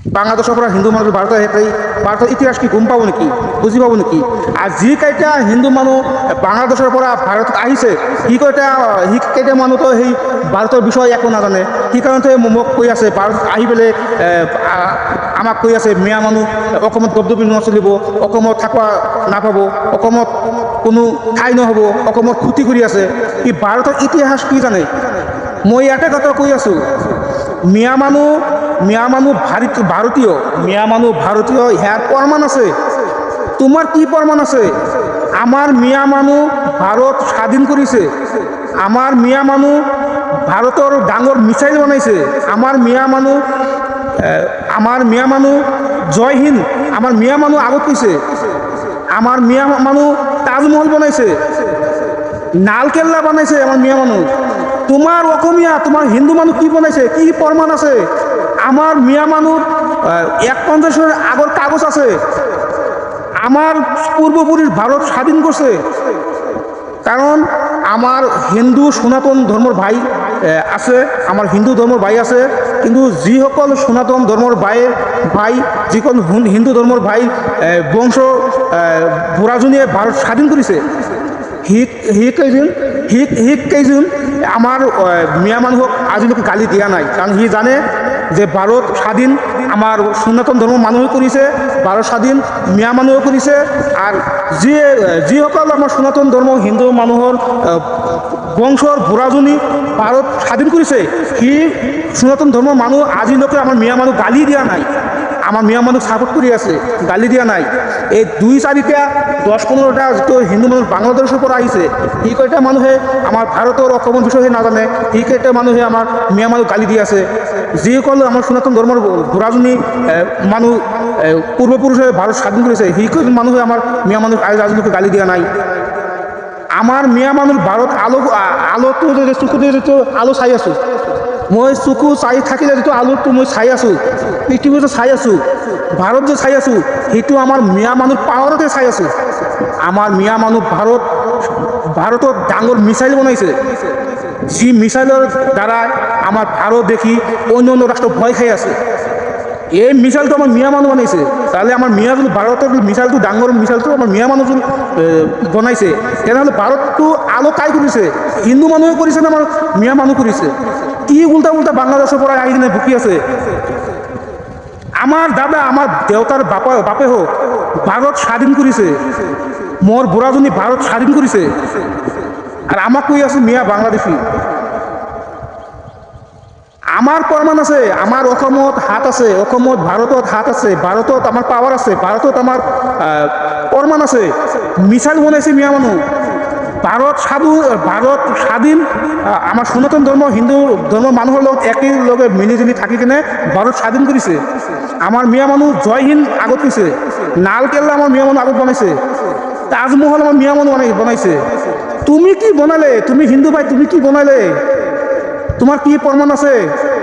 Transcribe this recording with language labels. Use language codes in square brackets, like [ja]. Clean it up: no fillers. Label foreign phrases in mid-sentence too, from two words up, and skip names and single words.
[as] বাংলাদেশের পৰা হিন্দু মানুষ ভারতের ইতিহাস কি গম পাব নেকি, বুঝি পাব নেকি? আর যি কেইটা হিন্দু মানুহ বাংলাদেশের পৰা ভারতত আহিছে সি কেইটা মানুহ তো সেই ভারতের বিষয়ে একো নাজানে। সেইকাৰণে মোক কৈ আছে ভাৰত আহি পেলাই আমাক কৈ আছে মিয়া মানুহ অসমত দবদবি নচলিব, অসমত থাকা নাপাব, অসমত কোনো ঠাই নহ'ব, অসমত ক্ষতি কৰি আছে। ই ভাৰতৰ ইতিহাস কি জানে? মই ইয়াতে কথা কৈ আছোঁ, মিয়া মানুহ ভারতীয়, মিয়া মানুহ ভারতীয়, ইয়ার প্রমাণ আছে। তোমার কি প্রমাণ আছে? আমার মিয়া মানুহ [bn] ভারত স্বাধীন করেছে, [as] আমার মিয়া মানুহ ভারতের ডাঙর মিসাইল বনাইছে, আমার মিয়া মানুহ জয় হিন্দ, আমার মিয়া মানুহ আগত কৈছে, আমার মিয়া মানুহ তাজমহল বনাইছে, লালকেল্লা বনাইছে আমার মিয়া মানুহ। তোমার অসমীয়া, তোমার হিন্দু মানুহ কি বনাইছে? কি প্রমাণ আছে? আমার মিয়া মানুষ 51 আগর কাগজ আছে, আমার পূর্বপুরুষ [bn] ভারত স্বাধীন করছে। [as] কারণ আমার হিন্দু সনাতন ধর্মর ভাই আছে, আমার হিন্দু ধর্মর ভাই আছে, কিন্তু যিসকল সনাতন ধর্মর ভাই যিসকল হিন্দু ধর্মর ভাই বংশ বুঢ়াজনীয়ে [bn] ভারত স্বাধীন করেছে, [as] সি কেইজন আমার মিয়া মানুহক আজিলৈকে গালি দিয়া নাই। কারণ সি জানে যে ভারত স্বাধীন আমার সনাতন ধর্ম মানুহে করেছে, ভারত স্বাধীন মিয়া মানুহে করেছে। আর যিসকল আমার সনাতন ধর্ম হিন্দু মানুহৰ বংশৰ বুঢ়াজনী [bn] ভারত স্বাধীন করেছে, [as] সি সনাতন ধর্ম মানুহ আজিলৈকে আমার মিয়া মানুহ গালি দিয়া নাই, আমার মিয়া মানুষ সাপোর্ট করে আছে, গালি দিয়া নাই। এই 2-4টা 10-15টা যিটো হিন্দু মানুষ বাংলাদেশের পৰা আহিছে, সি কয়টা মানুহে আমার ভারতের অসমৰ বিষয়ে নাজানে, সি কেইটা মানুহে আমার মিয়া মানুষ গালি দি আছে। যিসকল আমার সনাতন ধর্মের বুঢ়াজনী মানুহ পূর্বপুরুষে [bn] ভারত স্বাধীন করেছে, [as] সি কেইজন মানুহে আমার মিয়া মানুষ আজিলৈকে গালি দিয়া নাই। আমার মিয়া মানুষ ভারত আলোটো চকুতে যিটো আলো চাই আছোঁ, মই চকু চাই থাকিলে যিটো আলোটো মই চাই আছোঁ, পৃথিৱীটো চাই আছোঁ, ভাৰত যে চাই আছোঁ, সেইটো আমাৰ মিয়া মানুহ পাৱাৰতে চাই আছোঁ। আমাৰ মিয়া মানুহ ভাৰতত ডাঙৰ মিছাইল বনাইছে, যি মিছাইলৰ দ্বাৰা আমাৰ ভাৰত দেখি অন্য ৰাষ্ট্ৰ ভয় খাই আছে। এই মিছাইলটো আমার মিয়া মানুষ বানাইছে। তাহলে আমার ভারতের মিছাইলটো ডাঙর মিছাইলটো আমার মিয়া মানুষ বনাইছে, তেনেহ'লে ভারতটো আলো কাই কৰিছে? হিন্দু মানুহে কৰিছে না আমার মিয়া মানুহ কৰিছে? কি উল্টা বাংলাদেশের পৰা আহি কিনে ভুকি আছে? আমার দাদা, আমার দেউতার বাপে হোক [bn] ভারত স্বাধীন করেছে, [as] মোর বুঢ়াজনী [bn] ভারত স্বাধীন করেছে, [as] আর আমাক কৈ আছে মিয়া বাংলাদেশী। আমার প্রমাণ আছে, আমার অসমত হাত আছে, অসমত ভারতত হাত আছে, ভারতত আমার পাওয়ার আছে, ভারতত আমার প্রমাণ আছে। মিছাইল বনাইছে মিয়া মানুহ। ভারত স্বাধীন আমার সনাতন ধর্ম হিন্দু ধর্ম মানুহৰ লগত একেলগে মিলিজুলি থাকি কিনে [bn] ভারত স্বাধীন করেছে। [as] আমার মিয়া মানুহ জয় হিন্দ আগত কৈছে, লালকেল্লা আমার মিয়া মানুহ আগত বনাইছে, তাজমহল আমার মিয়া মানুহ বনাইছে। তুমি কি বনালে? তুমি হিন্দু ভাই, তুমি কি বনালে? তোমার কি প্রমাণ আছে?